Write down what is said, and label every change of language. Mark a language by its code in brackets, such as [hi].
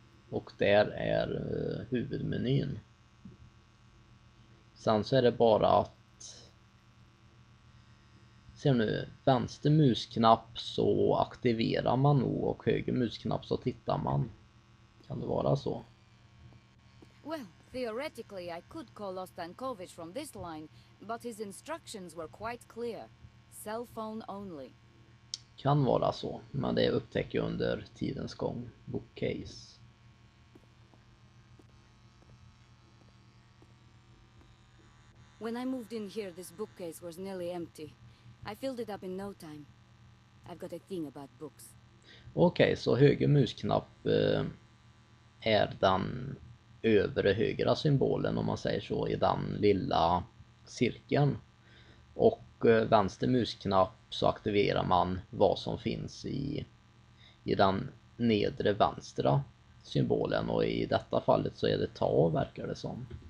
[sv] Och där är huvudmenyn. Sen så är det bara att ser nu, vänster musknapp så aktiverar man nog och höger musknapp så tittar man. Kan det vara så? [en] Well, theoretically I could call Ostankovich from this line, but his instructions were quite clear. Cell phone only. [sv] Kan vara så, men det upptäcker jag under tidens gång. [en] Bookcase. When I moved in here, this bookcase was nearly empty. I filled it up in no time. I've got a thing about books. [sv] Okej, så höger musknapp är den övre högra symbolen om man säger så i den lilla cirkeln. Och vänster musknapp så aktiverar man vad som finns i den nedre vänstra symbolen och i detta fallet så är det ta verkar det som.